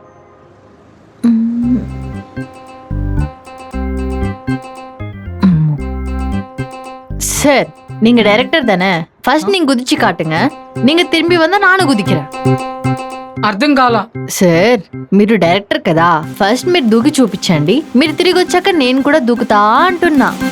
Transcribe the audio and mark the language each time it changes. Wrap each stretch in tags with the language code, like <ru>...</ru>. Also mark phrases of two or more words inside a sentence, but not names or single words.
<ta>சார் நீங்க டைரக்டர் தானே, ஃபர்ஸ்ட் நீங்க குதிச்சு காட்டுங்க, நீங்க திரும்பி வந்தா நானும் குதிக்கிறேன்.</ta> <te>అర్థం కాల. సార్ మీరు డైరెక్టర్ కదా, ఫస్ట్ మీరు దూకి చూపించండి, మీరు తిరిగి వచ్చాక నేను కూడా దూకుతా అంటున్నా.</te>